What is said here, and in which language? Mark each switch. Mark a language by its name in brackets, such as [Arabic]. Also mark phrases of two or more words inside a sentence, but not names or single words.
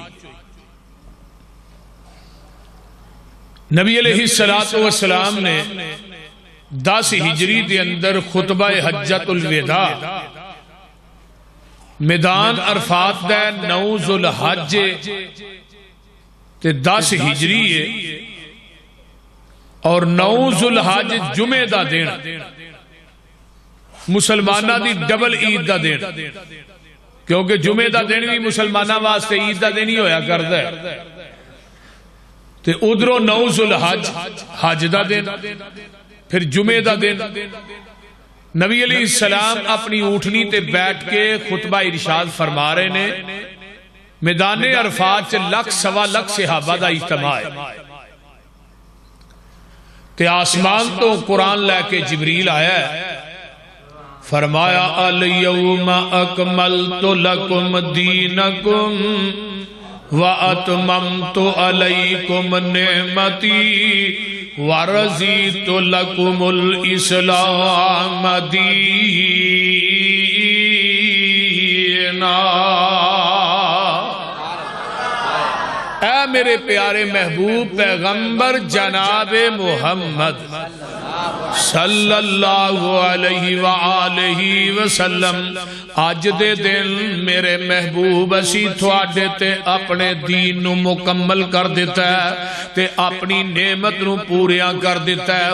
[Punjabi] نبی علیہ السلام نے 10 ہجری دے اندر خطبہ حجت الوداع میدان عرفات دا 9 ذوالحج تے 10 ہجری ہے اور 9 ذوالحج جمعہ دا دن مسلمانہ دی ڈبل عید دا دن کیونکہ جمعہ دا دن بھی مسلمانہ واسطے عید دا دن ہی ہویا کردا ہے تے ادھروں 9 ذوالحج حج دا دن پھر جمعہ دا دن. نبی علیہ السلام اپنی اونٹنی تے بیٹھ کے خطبہ ارشاد فرما رہے نے میدان عرفات چ 1.25 صحابہ دا اجتماع ہے تے آسمان تو قرآن لے کے جبریل آیا ہے. [Arabic] فرمایا الیوم اکملت لکم دینکم وَأَتْمَمْتُ عَلَيْكُمْ نِعْمَتِي وَرَضِيتُ لَكُمُ الْإِسْلَامَ دِينًا. [Punjabi] اے میرے پیارے محبوب پیغمبر جناب محمد صلی اللہ علیہ وآلہ وسلم آج دے دن میرے محبوب اسی تھوڑے تے اپنے دین نو مکمل کر دیتا ہے تے اپنی نعمت نو پوریاں کر دیتا ہے.